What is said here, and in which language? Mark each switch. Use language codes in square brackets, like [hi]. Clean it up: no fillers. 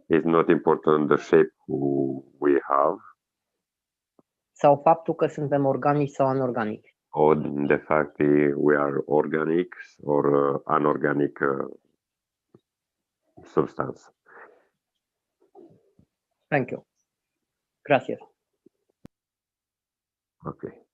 [en] it's not important the shape we have [ro] sau faptul că suntem organici sau anorganici. [en] or the fact that we are organic or unorganic substance. Thank you. [es] Gracias. [en] Okay.